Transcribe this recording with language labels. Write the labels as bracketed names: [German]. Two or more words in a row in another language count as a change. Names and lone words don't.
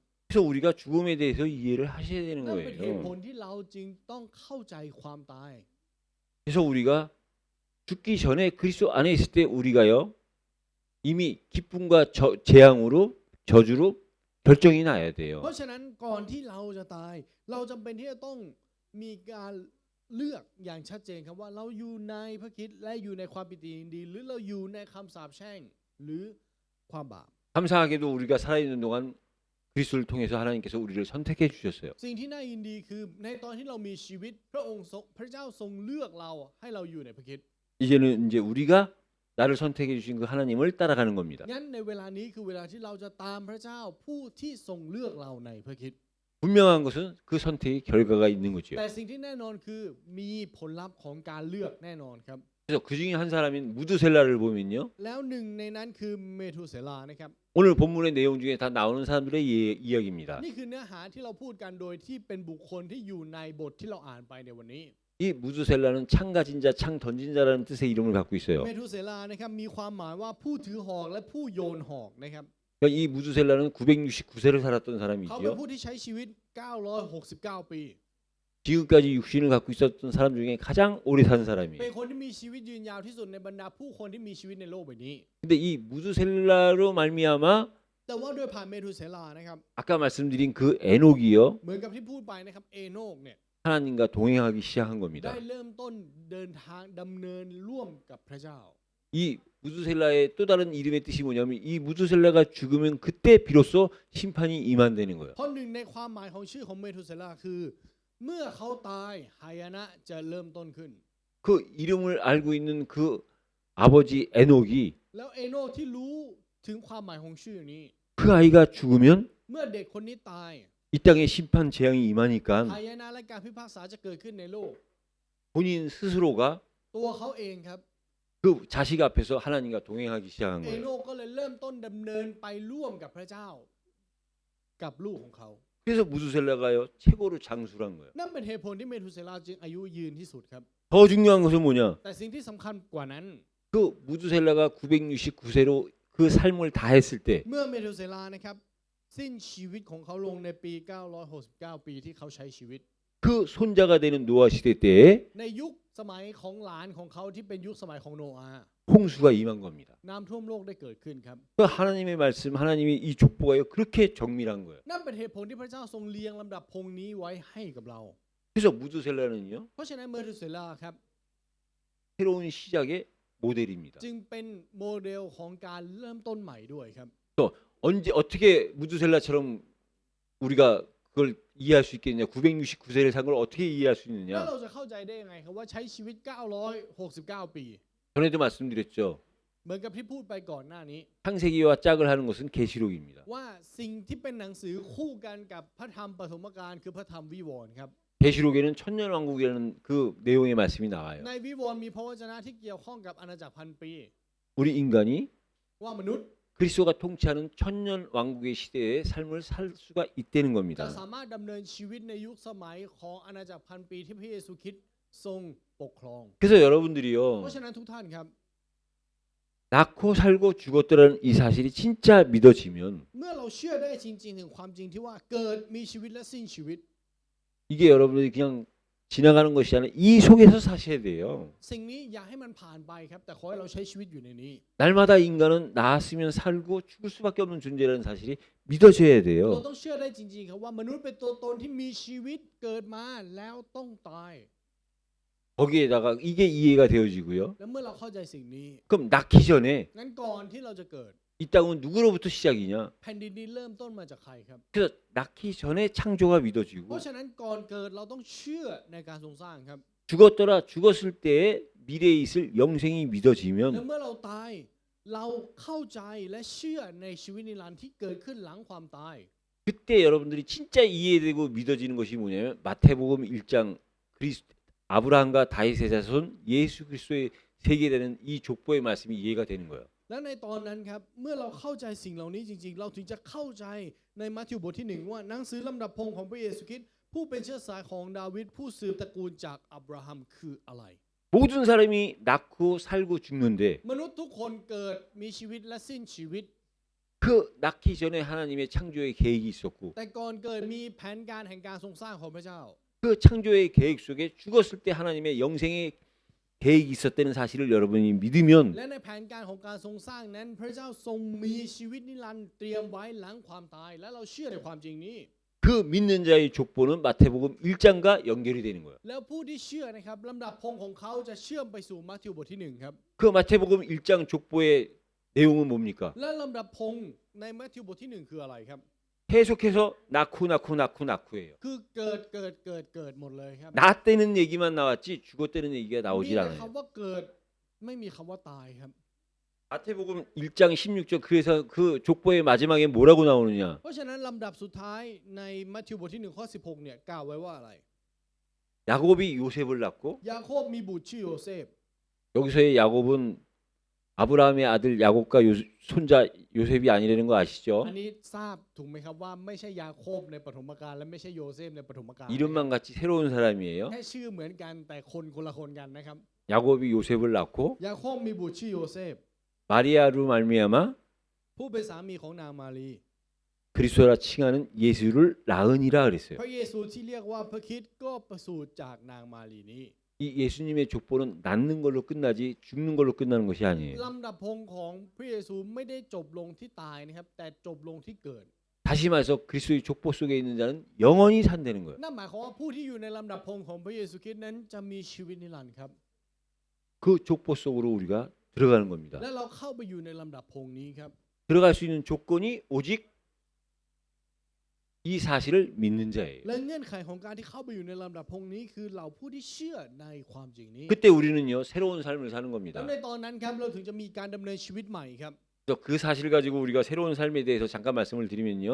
[Korean] 그래서 우리가 죽음에 대해서 이해를 하셔야 되는 [Thai] นั่นเป็นเหตุผล [Korean] 거예요. [Thai] ที่เราจึงต้องเข้าใจความตาย [Korean] 그래서 우리가 죽기 전에 그리스도 안에 있을 때 우리가요 이미 기쁨과 재앙으로 저주로 결정이 나야 [Thai] เพ [Korean] 돼요. [Thai] ราะฉะนั้นก่อนที่เราจะตาย เราจำเป็นที่จะต้องมีการเลือกอย่างชัดเจนครับว่าเราอยู่ในพระคริสต์และอยู่ในความปิติยินดีหรือเราอยู่ในคำสาปแช่งหรือความบาป [Korean] 감사하게도 우리가 살아있는 동안 그리스도를 통해서 하나님께서 우리를 선택해 주셨어요. [Thai] สิ่งที่น่ายินดีคือในตอนที่เรามีชีวิตพระเจ้าทรงเลือกเราให้เราอยู่ในพระคริสต์ [Korean] 이제는 이제 우리가 나를 선택해 주신 그 하나님을 따라가는 겁니다. [Thai] งั้นในเวลานี้คือเวลาที่เราจะตามพระเจ้าผู้ที่ทรงเลือกเราในพระคริสต์ [Korean] 분명한 것은 그 선택의 결과가 있는 거지요. [Thai] แต่สิ่งที่แน่นอนคือมีผลลัพธ์ของการเลือกแน่นอนครับ [Korean] 그래서 그 중에 한 사람인 무드셀라를 보면요. [Thai] แล้วหนึ่งในนั้นคือเมทูเซลานะครับ [Korean] 오늘 본문의 내용 중에 다 나오는 사람들의 이야기입니다. [Thai] นี่คือเนื้อหาที่เราพูดกันโดยที่เป็นบุคคลที่อยู่ในบทที่เราอ่านไปในวันนี้ [Korean] 이 무드셀라는 창 가진 자, 창 던진 자라는 뜻의 이름을 갖고 있어요. [Thai] เมทูเซลานะครับมีความหมายว่าผู้ถือหอกและผู้โยนหอกนะครับ [Korean] 그러니까 이 무드셀라는 969세를 살았던 [Thai] เขาเป็น [Korean] 사람이지요. [Thai] ผู้ที่ใช้ชีวิต 969 ปี [Korean] 지금까지 육신을 갖고 있었던 사람 중에 가장 오래 산 [Thai] เป็น [Korean] 사람이에요. [Thai] คนที่มีชีวิตยืนยาวที่สุดในบรรดาผู้คนที่มีชีวิตในโลกใบนี้ [Korean] 근데 이 무드셀라로 말미암아 [Thai] แต่ว่าด้วยผ่านเมทูเซลานะครับ [Korean] 아까 말씀드린 그 에녹이요. [Thai] เหมือนกับที่พูดไปนะครับเอโนกเนี่ย [Korean] 하나님과 동행하기 시작한 [Thai] ได้ [Korean] 겁니다. [Thai] เริ่มต้นเดินทางดำเนินร่วมกับพระเจ้า [Korean] 이 무드셀라의 또 다른 이름의 뜻이 뭐냐면 이 무드셀라가 죽으면 그때 비로소 심판이 임한다는 거예요. [Thai] เพราะหนึ่งในความหมายของชื่อของเมทูเซลาคือ เมื่อเขาตายหายนะจะเริ่มต้นขึ้น [Korean] 그 이름을 알고 있는 그 아버지 에녹이 [Thai] แล้วเอโนกที่รู้ถึงความหมายของชื่อนี้ [Korean] 그 아이가 죽으면 [Thai] เมื่อเด็กคนนี้ตาย [Korean] 이 땅에 심판 재앙이 임하니까 [Thai] หายนะและการพิพากษาจะเกิดขึ้นในโลก [Korean] 본인 스스로가 [Thai] ตัวเขาเองครับ [Korean] 그 자식 앞에서 하나님과 동행하기 시작한 [Thai] เอ [Korean] 거예요. [Thai] โนกก็เลยเริ่มต้นดำเนินไปร่วมกับพระเจ้า กับลูกของเขา [Korean] 그래서 무드셀라가요 최고로 장수란 거예요. [Thai] นั่นเป็นเหตุผลที่เมทูเซลาจึงอายุยืนที่สุดครับ [Korean] 더 중요한 것은 뭐냐? [Thai] แต่สิ่งที่สำคัญกว่านั้น [Korean] 그 무드셀라가 969세로 그 삶을 다 했을 때 [Thai] เมื่อเมทูเซลานะครับสิ้นชีวิตของเขาลงในปี 969 ปีที่เขาใช้ชีวิต [Korean] 그 손자가 되는 노아 시대 때에 [Thai] ในยุคสมัยของหลานของเขาที่เป็นยุคสมัยของโนอาห์ [Korean] 홍수가 임한 겁니다. [Thai] น้ำท่วมโลกได้เกิดขึ้นครับ [Korean] 그 하나님의 말씀, 하나님의 이 족보가요 그렇게 정밀한 거예요. [Thai] นั่นเป็นเหตุผลที่พระเจ้าทรงเรียงลำดับพงนี้ไว้ให้กับเรา [Korean] 그래서 무드셀라는요 [Thai] เพราะฉะนั้นเมทูเซลาครับ [Korean] 새로운 시작의 모델입니다. [Thai] จึงเป็นโมเดลของการเริ่มต้นใหม่ด้วยครับ [Korean] 언제 어떻게 무드셀라처럼 우리가 그걸 이해할 수 있겠냐? 969세를 산 걸 어떻게 이해할 수 [Thai] แล้ว [Korean] 있느냐? [Thai] เราจะเข้าใจได้ยังไงครับว่าใช้ชีวิต 969 ปี [Korean] 전에도 말씀드렸죠. [Thai] เหมือนกับที่พูดไปก่อนหน้านี้ [Korean] 창세기와 짝을 하는 것은 계시록입니다. [Thai] ว่าสิ่งที่เป็นหนังสือคู่กันกับพระธรรมปฐมกาลคือพระธรรมวิวรณ์ครับ [Korean] 계시록에는 천년왕국이라는 그 내용의 말씀이 나와요. [Thai] ในวิวรณ์มีพระวจนะที่เกี่ยวข้องกับอาณาจักรพันปี [Korean] 우리 인간이 [Thai] ว่ามนุษย์ [Korean] 그리스도가 통치하는 천년 왕국의 시대에 삶을 살 수가 있다는 [Thai] จะ [Korean] 겁니다. [Thai] สามารถดำเนินชีวิตในยุคสมัยของอาณาจักรพันปีที่พระเยซูคริสต์ทรงปกครอง [Korean] 그래서 여러분들이요 [Thai] เพราะฉะนั้นทุกท่านครับ [Korean] 낳고 살고 죽었더라는 이 사실이 진짜 믿어지면 [Thai] เมื่อเราเชื่อได้จริงๆถึงความจริงที่ว่าเกิดมีชีวิตและสิ้นชีวิต [Korean] 이게 여러분들이 그냥 지나가는 것이 아니라 이 속에서 사셔야 돼요. [Thai] สิ่งนี้อย่าให้มันผ่านไปครับแต่ขอให้เราใช้ชีวิตอยู่ในนี้ [Korean] 날마다 인간은 낳았으면 살고 죽을 수밖에 없는 존재라는 사실이 믿어져야 [Thai] เรา [Korean] 돼요. [Thai] ต้องเชื่อได้จริงๆครับว่ามนุษย์เป็นตัวตนที่มีชีวิตเกิดมาแล้วต้องตาย [Korean] 거기에다가 이게 이해가 되어지고요. [Thai] แล้วเมื่อเราเข้าใจสิ่งนี้ [Korean] 그럼 낳기 전에 [Thai] งั้นก่อนที่เราจะเกิด [Korean] 이 땅은 누구로부터 시작이냐? [Thai] แผ่นดินนี้เริ่มต้นมาจากใครครับ [Korean] 그래서 낳기 전에 창조가 [Thai] เพ [Korean] 믿어지고 [Thai] ราะฉะนั้นก่อนเกิดเราต้องเชื่อในการทรงสร้างครับ [Korean] 죽었더라 죽었을 때에 미래에 있을 영생이 [Thai] แล้ว [Korean] 믿어지면 [Thai] เมื่อเราตายเราเข้าใจและเชื่อในชีวิตนิรันดร์ที่เกิดขึ้นหลังความตาย [Korean] 그때 여러분들이 진짜 이해되고 믿어지는 것이 뭐냐면 마태복음 1장 아브라함과 다윗의 자손 예수 그리스도의 세계되는 이 족보의 말씀이 이해가 되는 거예요. [Thai] และในตอนนั้นครับเมื่อเราเข้าใจสิ่งเหล่านี้จริงๆ เราถึงจะเข้าใจในมัทธิวบทที่ 1ว่าหนังสือลำดับพงศ์ของพระเยซูคริสต์ผู้เป็นเชื้อสายของดาวิดผู้สืบตระกูลจากอับราฮัมคืออะไร [Korean] 모든 사람이 낳고 살고 죽는데 [Thai] มนุษย์ทุกคนเกิดมีชีวิตและสิ้นชีวิต [Korean] 그 낳기 전에 하나님의 창조의 계획이 있었고 [Thai] แต่ก่อนเกิดมีแผนการแห่งการทรงสร้างของพระเจ้า [Korean] 그 창조의 계획 속에 죽었을 때 하나님의 영생의 계획이 있었다는 사실을 여러분이 믿으면 [Thai] และในแผนการของการทรงสร้างนั้น พระเจ้าทรงมีชีวิตนิรันดร์เตรียมไว้หลังความตาย และเราเชื่อในความจริงนี้ [Korean] 그 그 믿는 자의 족보는 마태복음 1장과 연결이 되는 거예요. [Thai] แล้วผู้ที่เชื่อนะครับลำดับพงของเขาจะเชื่อมไปสู่มัทธิวบทที่1ครับ [Korean] 그 마태복음 1장 족보의 내용은 뭡니까? [Thai] และลำดับพงในมัทธิวบทที่1คืออะไรครับ [Korean] 계속해서 낳고예요. [Thai] คือเกิดหมดเลยครับ [Korean] 낳았다는 얘기만 나왔지 죽었다는 얘기가 [Thai] มี [Korean] 나오질 [Thai] แต่ [Korean] 않아요. [Thai] คำว่าเกิดไม่มีคำว่าตายครับ [Korean] 마태복음 1장 16절 그래서 그 족보의 마지막에 뭐라고 나오느냐? [Thai] เพราะฉะนั้นลำดับสุดท้ายในมัทธิวบทที่1ข้อ16เนี่ยกล่าวไว้ว่าอะไร [Korean] 야곱이 요셉을 낳고 [Thai] ยาโคบมีบุตรชื่อโยเซฟ [Korean] 여기서의 야곱은 아브라함의 아들 야곱과 손자 요셉이 아니라는 거 아시죠? [Thai] อันนี้ทราบถูกไหมครับว่าไม่ใช่ยาโคบในปฐมกาลและไม่ใช่โยเซฟในปฐมกาล [Korean] 이름만 같이 새로운 사람이에요. [Thai] แค่ชื่อเหมือนกันแต่คนละคนกันนะครับ [Korean] 야곱이 요셉을 낳고 [Thai] ยาโคบมีบุตรชื่อโยเซฟ [Korean] 마리아로 말미암아 [Thai] ผู้เป็นสามีของนางมารี [Korean] 그리스도라 칭하는 예수를 낳으니라 그랬어요. [Thai] พระเยซูที่เรียกว่าพระคริสต์ก็ประสูติจากนางมารีนี้ [Korean] 이 예수님의 족보는 낳는 걸로 끝나지 죽는 걸로 끝나는 것이 아니에요. [Thai] ลำดับพงของพระเยซูไม่ได้จบลงที่ตายนะครับแต่จบลงที่เกิด [Korean] 다시 말해서 그리스도의 족보 속에 있는 자는 영원히 산다는 거예요. [Thai] นั่นหมายความว่าผู้ที่อยู่ในลำดับพงของพระเยซูคริสต์นั้นจะมีชีวิตนิรันดร์ครับ [Korean] 그 족보 속으로 우리가 들어가는 겁니다. [Thai] และเราเข้าไปอยู่ในลำดับพงนี้ครับ [Korean] 들어갈 수 있는 조건이 오직 이 사실을 믿는 자예요. [Thai] และเงื่อนไขของการที่เข้าไปอยู่ในลำดับพงนี้คือเราผู้ที่เชื่อในความจริงนี้ [Korean] 그때 우리는요 새로운 삶을 사는 [Thai] และ [Korean] 겁니다. [Thai] ในตอนนั้นครับเราถึงจะมีการดำเนินชีวิตใหม่ครับ [Korean] 그래서 그 사실을 가지고 우리가 새로운 삶에 대해서 잠깐 말씀을 드리면요,